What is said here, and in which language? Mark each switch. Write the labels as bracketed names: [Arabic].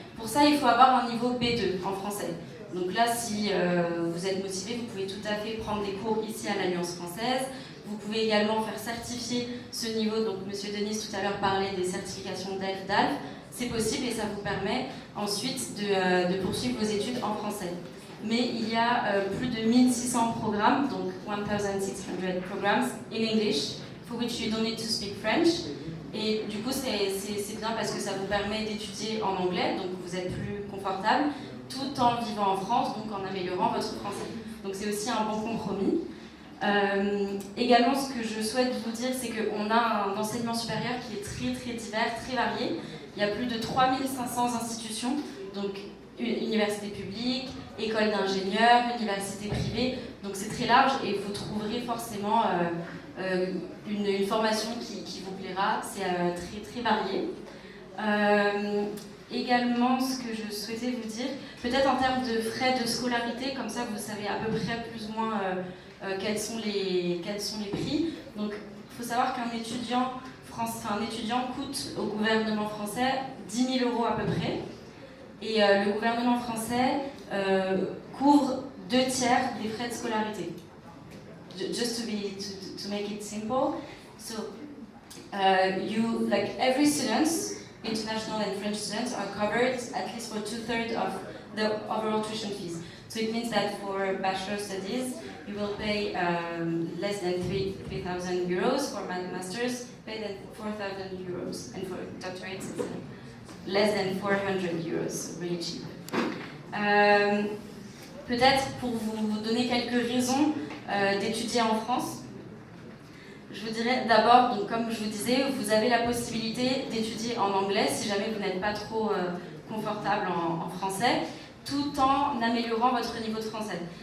[French] Pour ça, il faut avoir un niveau B2 en français. Donc là, si vous êtes motivé, vous pouvez tout à fait prendre des cours ici à l'Alliance française. Vous pouvez également faire certifier ce niveau. Donc M. Denis tout à l'heure parlait des certifications DELF, DALF. C'est possible et ça vous permet ensuite de poursuivre vos études en français. Mais il y a plus de 1600 programmes, donc [English] 1600 programs in English, for which you don't need to speak French. [French] Et du coup, c'est bien parce que ça vous permet d'étudier en anglais, donc vous êtes plus confortable, tout en vivant en France, donc en améliorant votre français. Donc c'est aussi un bon compromis. Également, ce que je souhaite vous dire, c'est qu'on a un enseignement supérieur qui est très très divers, très varié. Il y a plus de 3500 institutions, donc universités publiques, écoles d'ingénieurs, universités privées, donc c'est très large et vous trouverez forcément une formation qui vous plaira, c'est très très varié. Également, ce que je souhaitais vous dire, peut-être en termes de frais de scolarité, comme ça vous savez à peu près plus ou moins quels sont les prix. Donc il faut savoir qu'un étudiant coûte au gouvernement français 10 000 € à peu près. Et le gouvernement français couvre 2 tiers des frais de scolarité. [English] Just to make it simple, so you like every student, international and French students, are covered at least for 2/3 of the overall tuition fees. So it means that for bachelor studies, you will pay less than 3,000 euros. For masters, pay than 4,000 euros, and for doctorates, it's less than 400 euros, really cheap. [French] Peut-être pour vous donner quelques raisons d'étudier en France, je vous dirais d'abord, donc comme je vous disais, vous avez la possibilité d'étudier en anglais si jamais vous n'êtes pas trop confortable en français, tout en améliorant votre niveau de français.